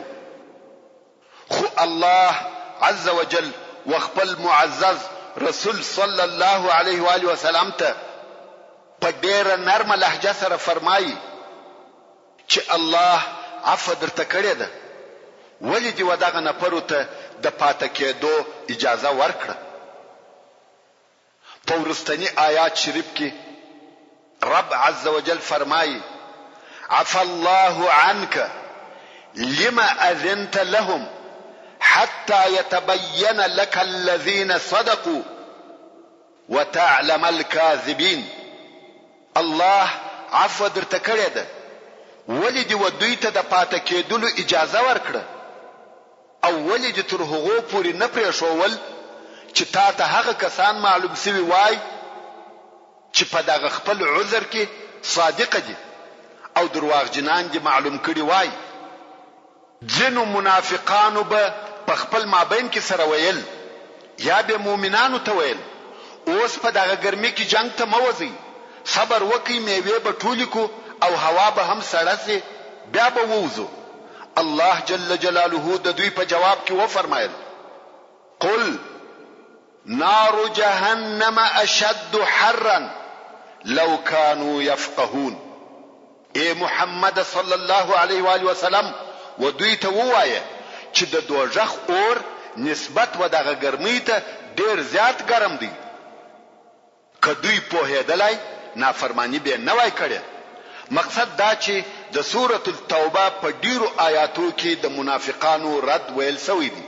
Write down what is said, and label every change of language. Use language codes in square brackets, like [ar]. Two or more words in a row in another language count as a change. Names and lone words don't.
[ps] خو الله [ar] عز وجل [ps] وخپل معزز رسول [ar] صلی الله علیه و آله وسلم [ps] ته په ډیره نرمه لهجه سره فرمایي چې الله عفو درته کړې ده، ولې دې ودغه نفرو ته د پاته کېدو اجازه ورکړه. په وروستني آیات شریف کې رب [ar] عز وجل [ps] فرمایي [ar] عفى الله عنك لما أذنت لهم حتى يتبين لك الذين صدقوا وتعلم الكاذبين. [ps] الله عفو درته کړې ده، ولې دې ودوی ته د پاته کېدلو اجازه ورکړه، او ولې دې تر هغو پورې نه پرېښول چې تا ته هغه کسان معلوم سوي وای چې په دغه خپل عذر کې صادقه دي او درواغجنان دي معلوم کړي وای. ځینو منافقانو به په خپل مابین کې سره ویل، یا به مؤمنانو ته ویل اوس په دغه ګرمۍ کې جنگ ته مه وځئ، صبر وکئ، میوې به ټولې کو او هوا به هم سړه سي، بیا به ووځو. الله [ar] جل جلاله [ps] د دوی په جواب کې وفرمایل [ar] قل نار جهنم اشد حرا لو كانوا يفقهون. [ps] اے محمد [ar] صلی الله علیه و آله وسلم [ps] و دوی ته ووایه چې د دوزخ اور نسبت و دغه ګرمۍ ته ډیر زیات ګرم دی. که دوی پوهېدلی نافرمانی به نه وای کړې. مقصد دا چې د سورة التوبه په ډیرو آیاتو کې د منافقانو رد ویل سوی دی.